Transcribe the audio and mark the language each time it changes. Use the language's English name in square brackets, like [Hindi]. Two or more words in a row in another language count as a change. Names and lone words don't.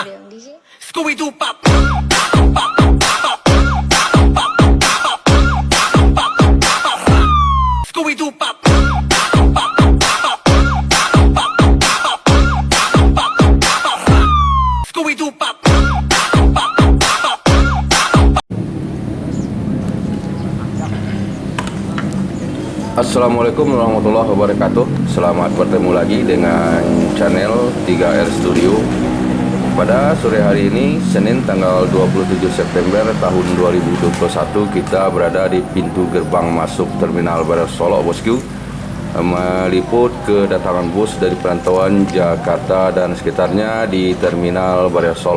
[Indonesian] Scooby-Doo pop. Scooby-Doo pop. Scooby-Doo pop. [Arabic] السلام عليكم ورحمة الله وبركاته. [Indonesian] Selamat bertemu lagi dengan channel 3R Studio. Pada sore hari ini, Senin tanggal 27 September tahun 2021, kita berada di pintu gerbang masuk Terminal Barel Solok, bosku, meliput kedatangan bus dari perantauan Jakarta dan sekitarnya di Terminal Barel Solok.